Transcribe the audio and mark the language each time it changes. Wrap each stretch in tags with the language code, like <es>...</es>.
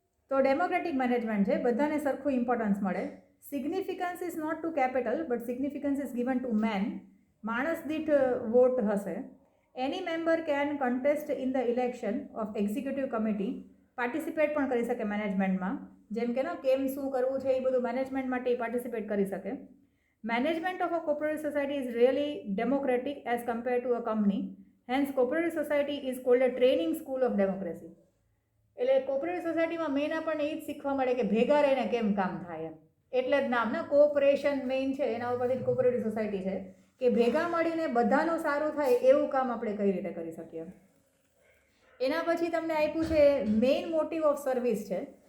<gu>તો democratic management છે, બધાને સરખું ઇમ્પોર્ટન્સ મળે.</gu> <en>Significance is not to capital but significance is given to man.</en> <gu>માણસ દીઠ વોટ હશે.</gu> <en>any member can contest in the election of executive committee,</en> <gu>participate પણ કરી શકે મેનેજમેન્ટમાં. જેમ કે કેમ શું કરવું છે એ બધું મેનેજમેન્ટ માટે પાર્ટિસિપેટ કરી શકે.</gu> <en>Management of a cooperative society is really democratic as compared to a company. Hence, cooperative society is called a training school of democracy.</en> <gu>એટલે કોઓપરેટિવ સોસાયટીમાં મેઇન આપણને એ જ શીખવા મળે કે ભેગા રહીને કેમ કામ થાય એમ. એટલે જ નામ ને કોઓપરેશન મેઇન છે, એના ઉપરથી કોઓપરેટિવ સોસાયટી છે કે ભેગા મળીને બધાનું સારું થાય એવું કામ આપણે કઈ રીતે કરી શકીએ. એના પછી તમને આપ્યું છે મેઇન મોટિવ ઓફ સર્વિસ છે.</gu>